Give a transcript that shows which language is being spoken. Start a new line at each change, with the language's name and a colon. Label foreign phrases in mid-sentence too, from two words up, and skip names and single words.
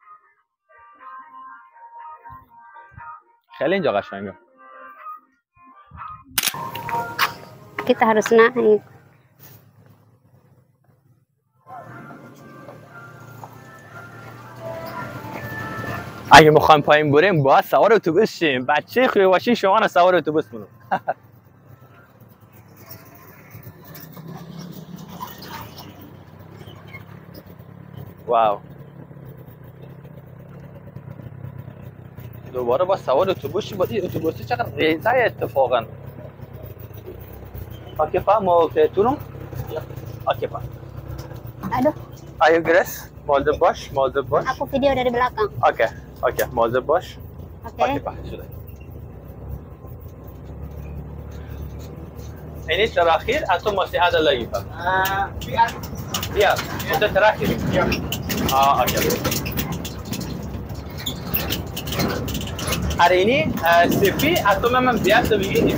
Persian: خیلی اینجا قشنگه.
Indonesian: Kita harus naik.
Persian: اگه میخوایم پایین بریم باید سوار اتوبوس شیم. بچه خوبی باشین شما نه سوار اتوبوس برو. واو. دوباره با سوار اتوبوس شیم. این اتوبوس چقدر ریزه اتفاقا.
Indonesian: Oke Pak, mau ke turun? Oke Pak. Aduh, Ayo Grace, mau
English: the bus,
Indonesian: mau
English: the bus.
Indonesian: aku video dari belakang. Oke, oke, mau
English: the bus.
Indonesian: Oke. Oke Pak, sudah. Ini terakhir atau masih ada lagi Pak? Biar, itu terakhir. Oke. Hari ini sepi atau memang biasa begini?